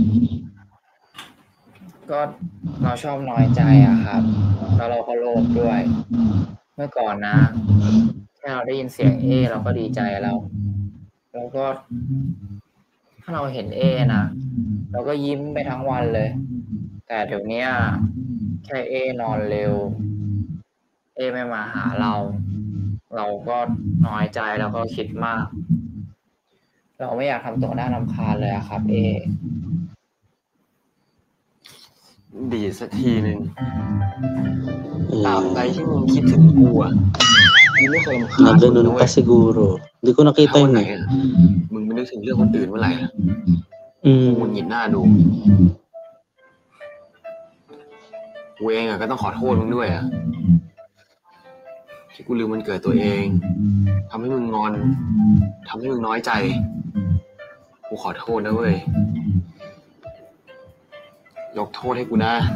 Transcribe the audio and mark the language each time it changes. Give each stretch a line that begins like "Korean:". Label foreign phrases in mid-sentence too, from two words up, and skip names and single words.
Thai: ก็เราชอบน้อยใจอะครับ แล้วเราก็โลภด้วย เมื่อก่อนนะแค่เราได้ยินเสียงเอเราก็ดีใจแล้วก็ ถ้าเราเห็นเอนะเราก็ยิ้มไปทั้งวันเลย แต่เดี๋ยวนี้แค่เอนอนเร็ว เอไม่มาหาเราก็น้อยใจแล้วก็คิดมาก เราไม่อยากทำตัวน่ารำคาญเลยอะครับ เอ ดีสักทีหนึ่งตราบใดที่มึงคิดถึงกูอ่ะกูไม่เคยรำคาญ
Filipino: Ganun pa siguro. Hindi ko nakita
Thai: วัน
Filipino: yun
Thai: ไหน
Filipino: eh.
Thai: อะมึงไม่นึกถึงเรื่องคนอื่นเมื่อไหร่อะหงุดหงิดหน้าดูกูเองอะก็ต้องขอโทษมึงด้วยอะที่กูลืมวันเกิดตัวเองทำให้มึงงอนทำให้มึงน้อยใจกูขอโทษนะเว้ยยกโทษให้กูนะ